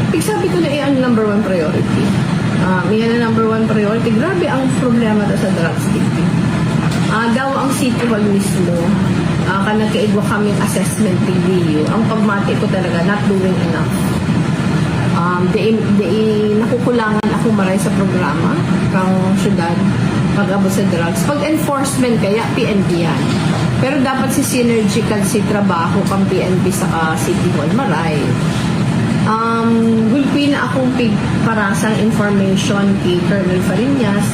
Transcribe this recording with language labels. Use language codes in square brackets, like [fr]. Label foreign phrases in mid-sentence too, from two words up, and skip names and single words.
[bik] Sabi ko na ang [en] number one priority. [bik] Yan ang [en] number one priority. [bik] Grabe ang problema to sa [en] drugs addicting. [bik] Daw ang City Hall mismo, nagkaigwa kaming [en] assessment review. [bik] Ang pagmati ko talaga, [en] not doing enough. [bik] Nakukulangan ako maray sa programa kang syudad pag-abot sa drugs. Pag enforcement kaya, PNP yan. Pero dapat si synergical si trabaho kang PNP sa City Hall, maray. Gulpi na akong parasang information kay Colonel Fariñas.